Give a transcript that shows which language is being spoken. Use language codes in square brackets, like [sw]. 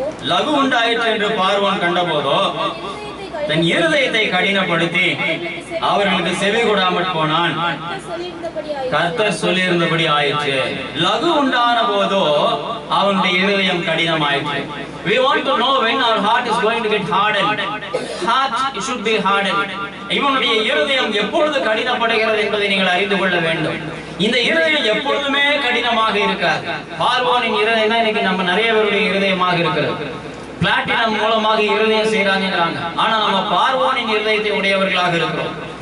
[ta] லகு உண்டாயிற்று என்று பார்வோன் கண்டபோதோ தன் இருதயத்தை கடினப்படுத்தி அவர்களுக்கு செவி கொடாமல் போனான். கர்த்தர் சொல்லியிருந்தபடி ஆயிற்று. லகு உண்டான போதோ அவனுடைய இருதயம் கடினமாயிற்று. [en] We want to know when our heart is going to get hardened. Heart should be hardened. [ta] இவனுடைய இருதயம் எப்பொழுது கடினப்படுகிறது என்பதை நீங்கள் அறிந்து கொள்ள வேண்டும். இந்த இருதயம் எப்பொழுதுமே கடினமாக இருக்காது. பார்வோனின் இருதயம் தான் இன்னைக்கு நம்ம நிறைய பேருடைய இருதயமாக இருக்கிறது. பிளாட்டினம் மூலமாக இருதயம் செய்யறாங்கிறாங்க. ஆனா நம்ம பார்வோனின் இருதயத்தை உடையவர்களாக இருக்கிறோம்.